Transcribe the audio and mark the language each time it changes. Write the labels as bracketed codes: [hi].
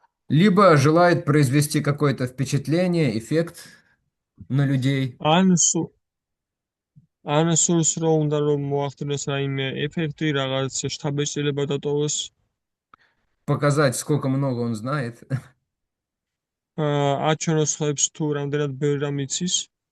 [ru] Либо желает произвести какое-то впечатление, эффект на людей. [ka] ან სულს რო უნდა რომ მოახდინოს რაიმე ეფექტი, რაღაც შთაბეჭდილება დატოვოს. [ru] Показать, сколько много он знает. [ka] აჩვენოს ხლებს თუ რამდენად ბევრი რამ იცის.